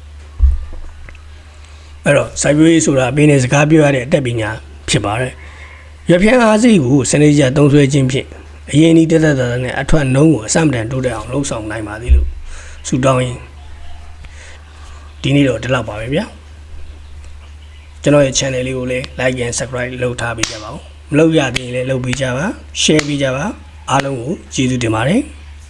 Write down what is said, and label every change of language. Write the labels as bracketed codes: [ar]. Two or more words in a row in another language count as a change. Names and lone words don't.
[my] အဲ့တော့စိုက်ပျိုးရေးဆိုတာအပင်နဲ့စကားပြောရတဲ့အတတ်ပညာဖြစ်ပါတယ်ရွက်ဖြန်းအားစိကိုစနစ်ကျသုံးစွဲခြင်းဖြင့်အရင်ဒီတက်နဲ့အထွက်နှုံးကိုအစမတန်တိုးတက်အောင်လှုပ်ဆောင်နိုင်ပါသေးလို့ဆုတောင်းရင်ဒီနေ့တော့ဒီလောက်ပါပဲဗျာကျွန်တော်ရဲ့ channel လေးကိုလည်း [en] like and subscribe [my] လုပ်ထားပေးကြပါဦးမလုပ်ရသေးရင်လည်းလုပ်ပေးကြပါ share ပေးကြပါအားလုံးကိုကျေးဇူးတင်ပါတယ်